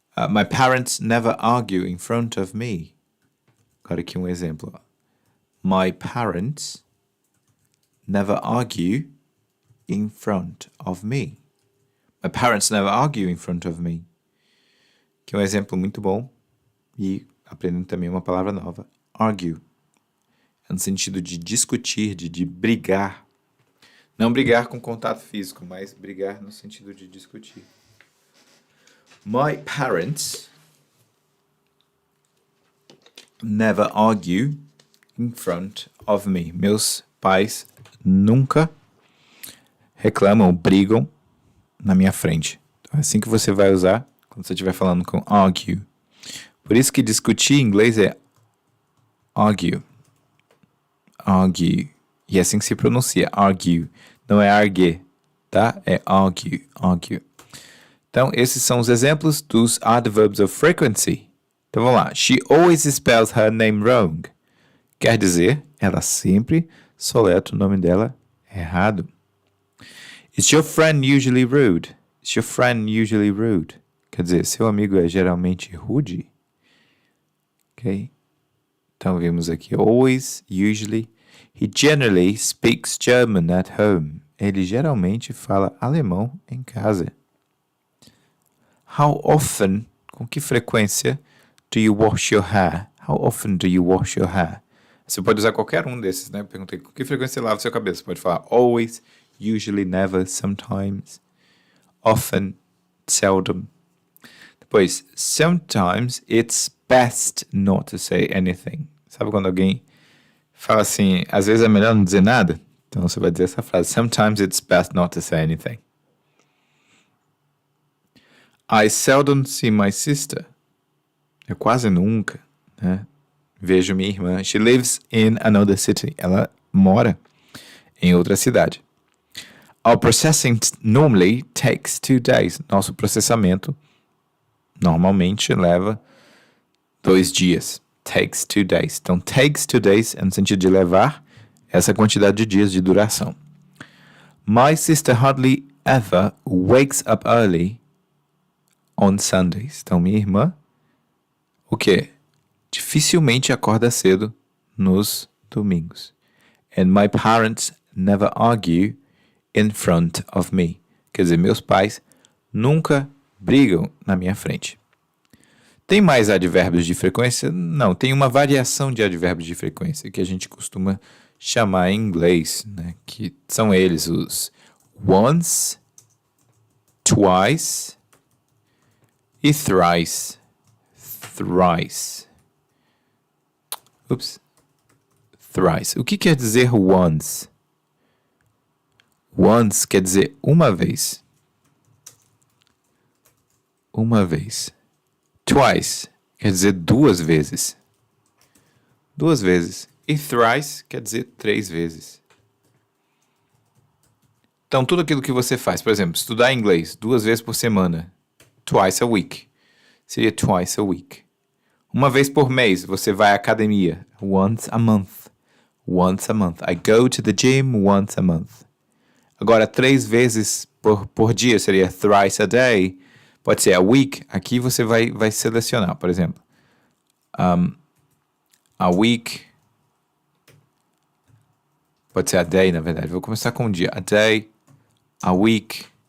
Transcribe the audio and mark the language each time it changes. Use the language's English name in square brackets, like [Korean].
[English] My parents never argue in front of me. [Portuguese] Agora aqui um exemplo. [English] My parents never argue in front of me. My parents never argue in front of me. [Portuguese] Que é um exemplo muito bom. E aprendendo também uma palavra nova. Argue. É no sentido de discutir, de brigar. Não brigar com contato físico, mas brigar no sentido de discutir. [English] My parents never argue in front of me. [Portuguese] Meus pais nunca reclamam, brigam na minha frente. Então é assim que você vai usar quando você estiver falando com argue. Por isso que discutir em inglês é argue. Argue. E é assim que se pronuncia, argue. Não é argue. tá? É argue, argue. Então, esses são os exemplos dos [English] adverbs of frequency. [Portuguese] Então, vamos lá. [English] She always spells her name wrong. [Portuguese] Quer dizer, ela sempre soleta o nome dela errado. [English] Is your friend usually rude? Is your friend usually rude? [Portuguese] Quer dizer, seu amigo é geralmente rude? Ok? Então, vimos aqui always, usually. [English] He generally speaks German at home. [Portuguese] Ele geralmente fala alemão em casa. [English] How often, [Portuguese] com que frequência, [English] do you wash your hair? How often do you wash your hair? [Portuguese] Você pode usar qualquer um desses, né? Eu perguntei, com que frequência você lava seu cabelo? Você pode falar [English] always, usually, never, sometimes, often, seldom. [Portuguese] Depois, [English] sometimes it's best not to say anything. [Portuguese] Sabe quando alguém fala assim, às vezes é melhor não dizer nada? Então você vai dizer essa frase, [English] sometimes it's best not to say anything. I seldom see my sister. [Portuguese] Eu quase nunca, né, vejo minha irmã. [English] She lives in another city. [Portuguese] Ela mora em outra cidade. [English] Our processing normally takes 2 days. [Portuguese] Nosso processamento normalmente leva 2 dias. [English] Takes 2 days. [Portuguese] Então, takes 2 days é no sentido de levar essa quantidade de dias de duração. [English] My sister hardly ever wakes up early on Sundays. [Portuguese] Então, minha irmã, o quê? Dificilmente acorda cedo nos domingos. [English] And my parents never argue in front of me. [Portuguese] Quer dizer, meus pais nunca brigam na minha frente. Tem mais advérbios de frequência? Não, tem uma variação de advérbios de frequência que a gente costuma chamar em inglês, né? Que são eles os once, twice e thrice. [English] Thrice. [Portuguese] Thrice. O que quer dizer once? Once quer dizer uma vez. Uma vez. Twice quer dizer 2 vezes. 2 vezes. E thrice quer dizer 3 vezes. Então, tudo aquilo que você faz, por exemplo, estudar inglês 2 vezes por semana. [English] Twice a week. [Portuguese] Seria [English] twice a week. [Portuguese] Uma vez por mês, você vai à academia. [English] Once a month. Once a month. I go to the gym once a month. [Portuguese] Agora, 3 vezes por dia seria [English] thrice a day. [Portuguese] Pode ser a week. Aqui você vai selecionar, por exemplo. [English] A week. [Portuguese] Pode ser a day, na verdade. Vou começar com um dia. [English] A day. A week.